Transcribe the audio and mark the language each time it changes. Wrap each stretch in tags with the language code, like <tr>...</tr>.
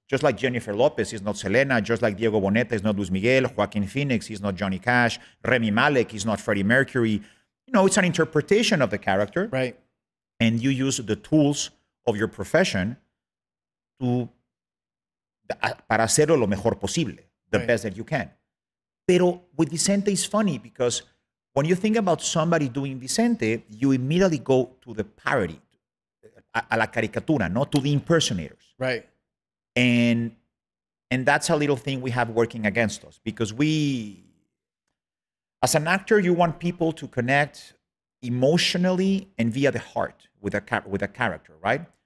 <en>Just like Jennifer Lopez is not Selena, just like Diego Boneta is not Luis Miguel, Joaquin Phoenix is not Johnny Cash, Remy Malek is not Freddie Mercury. You know, it's an interpretation of the character. Right. And you use the tools of your profession to</en> <es>para hacerlo lo mejor posible,</es> <en>the best that you can. Pero with Vicente, it's funny because when you think about somebody doing Vicente, you immediately go to the parody,</en> <es>a la caricatura, no,</es> <en>to the impersonators. Right. And that's a little thing we have working against us because we, as an actor, you want people to connect emotionally and via the heart with a character, right?</en>